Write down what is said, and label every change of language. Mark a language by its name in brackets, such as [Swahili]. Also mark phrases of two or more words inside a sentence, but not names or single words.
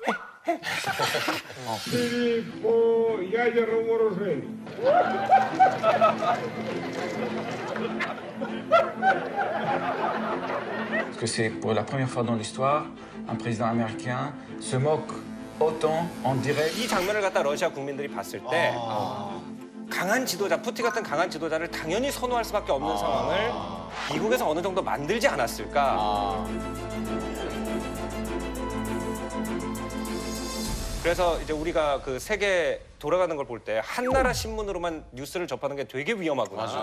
[French] Filippo Iaia Romoroseni. Parce que c'est pour la première fois dans l'histoire, un président américain se moque autant en direct. [Korean] 이 장면을 갖다 러시아 국민들이 봤을 때 강한 지도자, 푸틴 같은 강한 지도자를 당연히 선호할 수밖에 없는 상황을 미국에서 어느 정도 만들지 않았을까. 그래서 이제 우리가 그 세계 돌아가는 걸 볼 때 한 나라 신문으로만 뉴스를 접하는 게 되게 위험하구나.